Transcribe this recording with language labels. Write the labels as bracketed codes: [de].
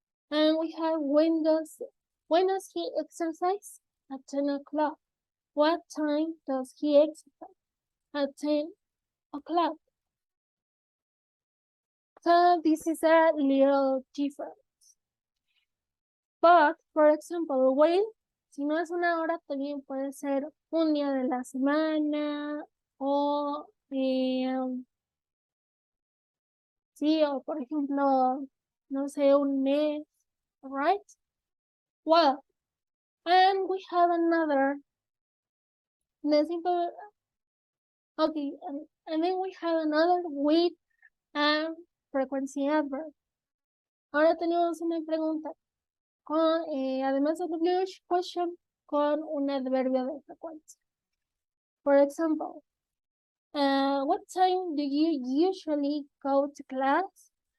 [en] And we have when does he exercise? At 10 o'clock. What time does he exercise? At 10 o'clock. So this is a little different. But, for example, when, [es] si no es una hora, también puede ser un día de la semana o, sí, o por ejemplo, no sé, un mes, right? [en] Well, and we have another, okay, and then we have another with and frequency adverb. [es] Ahora tenemos una pregunta. con, además del [en] English question, [es] con un adverbio de frecuencia. [en] For example, what time do you usually go to class?